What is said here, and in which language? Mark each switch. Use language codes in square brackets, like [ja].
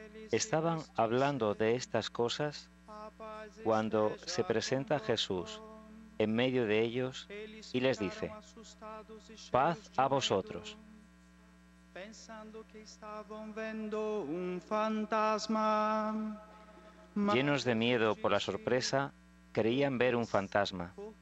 [es] Estaban hablando de estas cosas cuando se presenta Jesús en medio de ellos y les dice: paz a vosotros. [pt] Pensando que estavam vendo fantasma. [es] Llenos de miedo por la sorpresa, creían ver un fantasma.